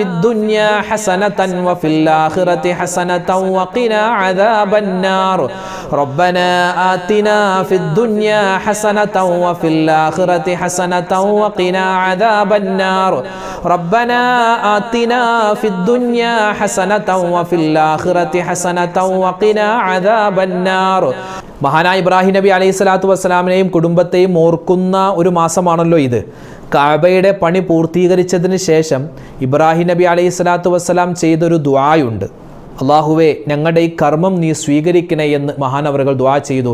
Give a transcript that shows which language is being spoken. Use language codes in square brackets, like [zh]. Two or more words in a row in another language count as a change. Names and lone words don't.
[ar] الدنيا حسنة وفي الآخرة حسنة وقنا عذاب النار ربنا آتنا في الدنيا حسنة وفي الآخرة حسنة وقنا عذاب النار ربنا آتنا في الدنيا حسنة وفي الآخرة حسنة وقنا عذاب النار [ml] മഹാനായ ഇബ്രാഹിം നബി [ar] عليه الصلاة والسلام [ml] കുടുംബത്തെയും ഓർക്കുന്ന ഒരു മാസമാണല്ലോ ഇത്. കഅബയുടെ പണി പൂർത്തീകരിച്ചതിന് ശേഷം ഇബ്രാഹിം നബി [ar] عليه الصلاة والسلام [ml] ചെയ്തൊരു ദുആയുണ്ട്. അള്ളാഹുവേ, ഞങ്ങളുടെ ഈ കർമ്മം നീ സ്വീകരിക്കണേ എന്ന് മഹാനവറുകൾ ദുആ ചെയ്തു.